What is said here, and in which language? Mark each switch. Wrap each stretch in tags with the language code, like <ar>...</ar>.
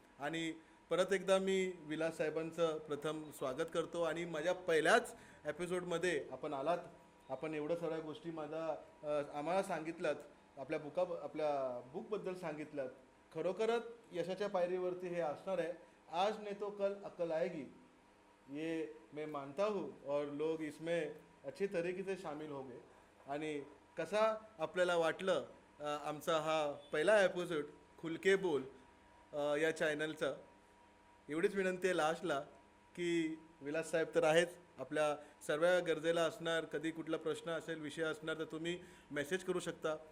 <mr>आणि परत एकदा मी विलास साहेबांचं प्रथम स्वागत करतो. आणि माझ्या पहिल्याच एपिसोडमध्ये आपण आलात, आपण एवढं सगळ्या गोष्टी आम्हाला सांगितल्यात, आपल्या बुकबद्दल सांगितल्यात. खरोखरच यशाच्या पायरीवरती हे असणार आहे.</mr> <hi>आज नहीं तो कल अकल आएगी, ये मैं मानता हूँ और लोग इसमें अच्छी तरीके से शामिल होंगे.</hi> <mr>आणि कसा आपल्याला वाटलं आमचा हा पहिला एपिसोड खुलके बोल या चॅनलचा. एवढीच विनंती आहे लास्टला की विलास साहेब तर आहेच, आपल्या सर्व गरजेला असणार. कधी कुठला प्रश्न असेल, विषय असणार तर तुम्ही मेसेज करू शकता.</mr>